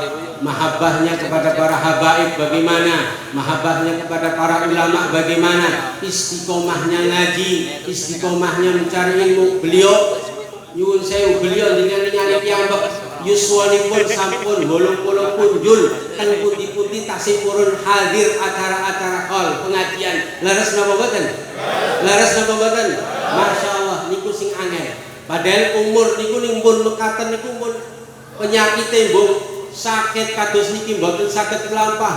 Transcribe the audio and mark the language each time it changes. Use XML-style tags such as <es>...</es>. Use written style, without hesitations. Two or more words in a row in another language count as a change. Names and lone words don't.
<id>Mahabbahnya kepada para habaib bagaimana, mahabbahnya kepada para ulama bagaimana, istiqomahnya ngaji, istiqomahnya mencari ilmu.</id> <jv>Beliau nyuwun sewu, beliau dengan piyambak yuswanipun sampun 80 punjul teng putih-putih tasih purun hadir acara-acara hall pengajian. Laras napa mboten? Laras napa mboten? Masyaallah niku sing angel. Padahal umur niku ning pun mekaten niku pun penyakite mbok sakit kados niki mboten saged mlampah.</jv>